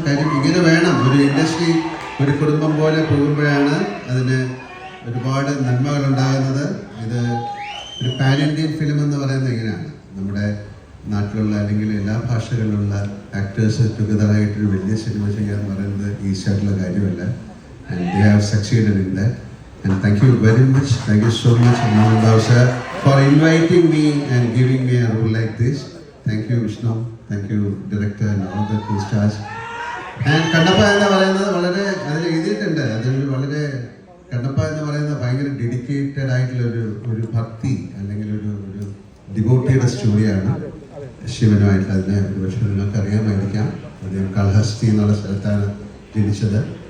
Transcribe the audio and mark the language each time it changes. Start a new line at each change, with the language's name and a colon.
Malayalam: കാര്യം ഇങ്ങനെ വേണം ഒരു ഇൻഡസ്ട്രി, ഒരു കുടുംബം പോലെ പോകുമ്പോഴാണ് അതിന് ഒരുപാട് നന്മകൾ ഉണ്ടാകുന്നത്. ഇത് ഒരു പാൻ ഇന്ത്യൻ ഫിലിം എന്ന് പറയുന്നത് ഇങ്ങനെയാണ്. നമ്മുടെ നാട്ടിലുള്ള അല്ലെങ്കിൽ എല്ലാ ഭാഷകളിലുള്ള ആക്ടേഴ്സ് ടുഗദറായിട്ടൊരു വലിയ സിനിമ ചെയ്യുക എന്ന് പറയുന്നത് ഈസി ആയിട്ടുള്ള കാര്യമല്ല.
English: And they have succeeded in that. And thank you very much. Thank you so much, Mohan Babu sir, for inviting me and giving me a role like this. Thank you, Vishnu. Thank you, director and all the crew stars.
Malayalam: And Kannappa എന്ന് പറയുന്നത് വളരെ അതിൽ എഴുതിയിട്ടുണ്ട്. അതൊരു വളരെ കണ്ണപ്പ എന്ന് പറയുന്നത് ഭയങ്കര ഡെഡിക്കേറ്റഡ് ആയിട്ടുള്ള ഒരു ഭക്തി അല്ലെങ്കിൽ ഒരു ഡിവോട്ടിയുടെ സ്റ്റോറിയാണ്. ശിവനുമായിട്ട് അതിനെ ഒരുപക്ഷെ നിങ്ങൾക്ക് അറിയാമായിരിക്കാം. അദ്ദേഹം കാളഹസ്തി എന്നുള്ള സ്ഥലത്താണ് ജനിച്ചത്.